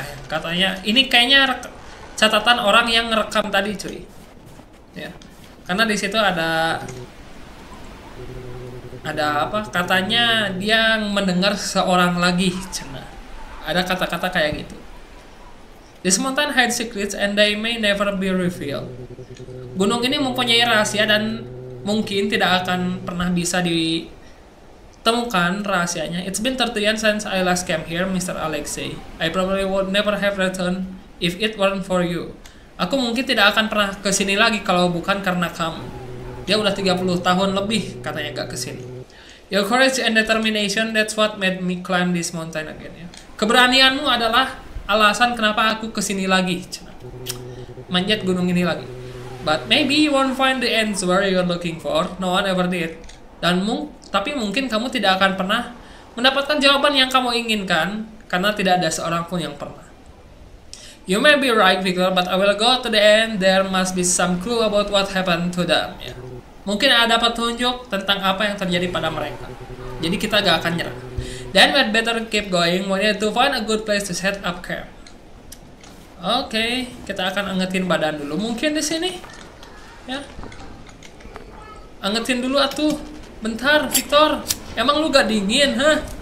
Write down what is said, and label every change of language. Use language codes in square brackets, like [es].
[id] Katanya ini kayaknya catatan orang yang ngerekam tadi, cuy. Ya. Karena di situ ada apa? Katanya dia mendengar seorang lagi, cenah. Ada kata-kata kayak gitu. [en] This mountain hides secrets and they may never be revealed. [id] Gunung ini mempunyai rahasia dan mungkin tidak akan pernah bisa ditemukan rahasianya. [en] It's been 30 years since I last came here, Mr. Alexei. I probably would never have returned if it weren't for you. [id] Aku mungkin tidak akan pernah kesini lagi kalau bukan karena kamu. Dia udah 30 tahun lebih katanya gak kesini. [en] Your courage and determination, that's what made me climb this mountain again. [id] Ya. Keberanianmu adalah alasan kenapa aku kesini lagi. Manjat gunung ini lagi. [en] But maybe you won't find the answer you're looking for. No one ever did. [id] Tapi mungkin kamu tidak akan pernah mendapatkan jawaban yang kamu inginkan karena tidak ada seorang pun yang pernah. [en] You may be right, Victor, but I will go to the end. There must be some clue about what happened to them. [id] Ya. Mungkin ada petunjuk tentang apa yang terjadi pada mereka. Jadi kita gak akan nyerah. [en] Then we'd better keep going. We need to find a good place to set up camp. [id] Oke, kita akan angetin badan dulu. Mungkin di sini, ya. Angetin dulu atuh. Bentar, Victor. Emang lu gak dingin, hah?